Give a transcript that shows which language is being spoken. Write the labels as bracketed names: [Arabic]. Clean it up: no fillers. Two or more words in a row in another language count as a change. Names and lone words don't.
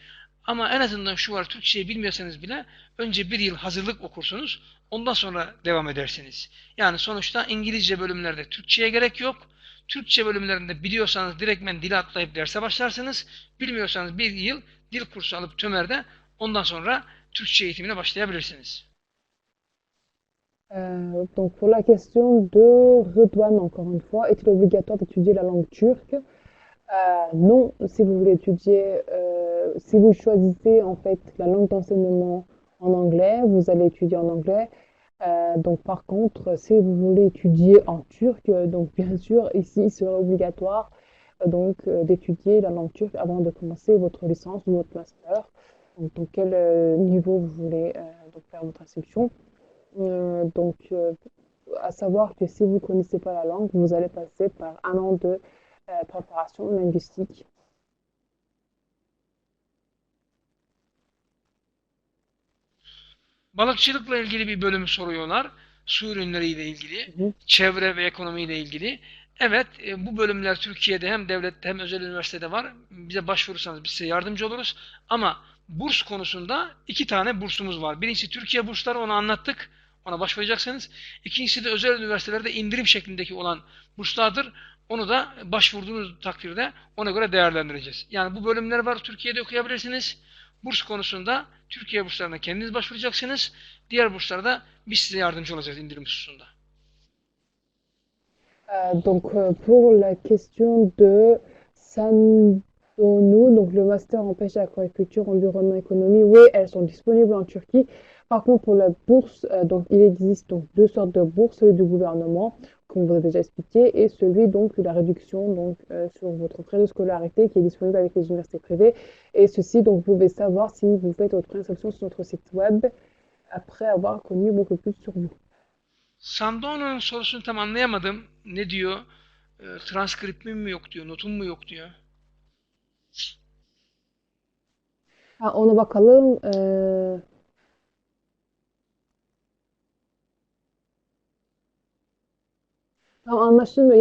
[Turkish] Ama en azından şu var, Türkçeyi bilmiyorsanız bile önce bir yıl hazırlık okursunuz. Ondan sonra devam edersiniz. Yani sonuçta İngilizce bölümlerde Türkçe'ye gerek yok. Türkçe bölümlerinde biliyorsanız direktmen dili atlayıp derse başlarsınız. Bilmiyorsanız bir yıl dil kursu alıp TÖMER'de ondan sonra Türkçe eğitimine başlayabilirsiniz. [French] Donc pour la question de Redouane, encore une fois, est-il obligatoire d'étudier la langue turque? Non, si vous voulez étudier, si vous choisissez en fait la langue d'enseignement en anglais, vous allez étudier en anglais. Donc par contre, si vous voulez étudier en turc, donc bien sûr ici il serait obligatoire d'étudier la langue turque avant de commencer votre licence ou votre master. Donc dans quel niveau vous voulez donc faire votre instruction. À savoir que si vous ne connaissez pas la langue, vous allez passer par un an de préparation linguistique. [Turkish] Balıkçılıkla ilgili bir bölüm soruyorlar. Su ürünleriyle ilgili, çevre ve ekonomiyle ilgili. Evet, bu bölümler Türkiye'de hem devlette hem özel üniversitede var. Bize başvurursanız biz size yardımcı oluruz. Ama burs konusunda 2 tane bursumuz var. Birincisi Türkiye bursları, onu anlattık. Ona başvuracaksınız. İkincisi de özel üniversitelerde indirim şeklindeki olan burslardır. Onu da başvurduğunuz takdirde ona göre değerlendireceğiz. Yani bu bölümler var, Türkiye'de okuyabilirsiniz. Burs konusunda Türkiye burslarına kendiniz başvuracaksınız. Diğer burslarda biz size yardımcı olacağız indirim hususunda. [French] Pour la question de Sandonu, donc le master en pêche, aquaculture, environnement, économie, oui, elles sont disponibles en Turquie. Par contre, pour la bourse, donc il existe donc 2 sortes de bourses, celui du gouvernement, comme vous avez déjà expliqué, et celui donc de la réduction sur votre frais de scolarité qui est disponible avec les universités privées. Et ceci, donc vous pouvez savoir si vous faites votre inscription sur notre site web après avoir connu beaucoup plus sur vous. [Turkish] Sandono'nun sorusunu tam anlayamadım. Ne diyor? Transkriptim mi yok diyor, notum mu yok diyor. Ona bakalım. Tam anlaşılmıyor.